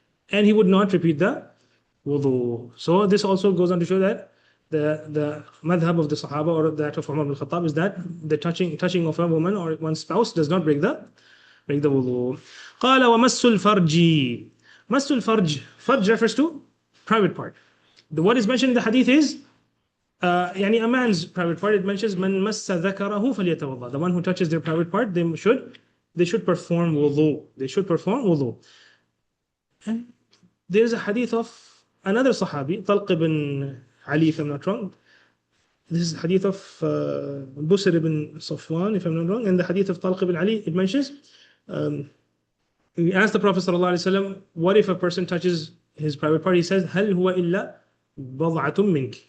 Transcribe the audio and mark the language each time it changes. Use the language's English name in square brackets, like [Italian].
[English] And he would not repeat the wudu. So this also goes on to show that the madhab of the Sahaba, or that of Umar ibn Khattab, is that the touching of a woman or one's spouse does not break the wudu. [Arabic] قال ومس الفرج. مس الفرج. [English] Farj refers to private part. What is mentioned in the hadith is a man's private part. It mentions [Arabic] من مس ذكره فليتوضأ. [English] The one who touches their private part, they should perform wudu. They should perform wudu. And there is a hadith of another Sahabi, Talq ibn Ali, if I'm not wrong. This is hadith of Busr ibn Safwan, if I'm not wrong. And the hadith of Talq ibn Ali, it mentions, he asked the Prophet ﷺ, what if a person touches his private part? He says, [Arabic] هل هو إلا بضعة منك.